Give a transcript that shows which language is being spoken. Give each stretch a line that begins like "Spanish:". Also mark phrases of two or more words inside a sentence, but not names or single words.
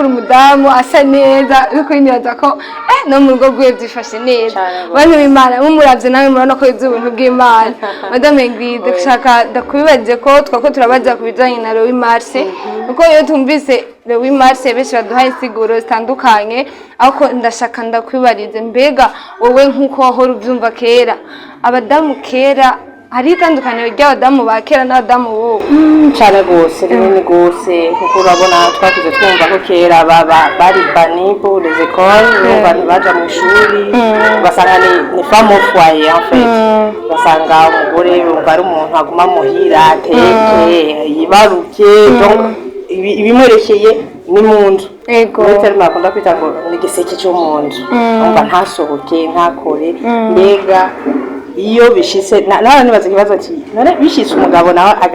Rundi: uri umudamu asa neza by'ukuri nibaza ko no mu rugo rwe byifashe neza bantu b'Imana mumuravye nawe murabona ko yuzuye ubuntu bw'Imana Madame Ingrid ndashaka ndakubibaje ko twako turabaza ku bijanye na Louis Marse kuko iyo tumvise Louis Marse benshi baduha insiguro zitandukanye ariko ndashaka ndakwibarize mbega wowe nkuko wahora ubyumva kera abadamu kera hari itandukaniro ry'abadamu ba kera n'abadamu b'ubu cyane rwose rinini rwose kuko urabona twakuze twumva ko kera bari bani
French: pour les écoles
Rundi: abantu baja mu ishuri basanga ni
French: femme au foyer en fait
Rundi: basanga umugore yumva ari umuntu aguma muhira ateke yibaruke donc ibimurekeye ni mu nzu ndetse bakunda kwita ngo ni igiseke cyo mu nzu umva ntasohoke ntakore mbega iyo bishise nawe nibaza ikibazo ati none bishise umugabo nawe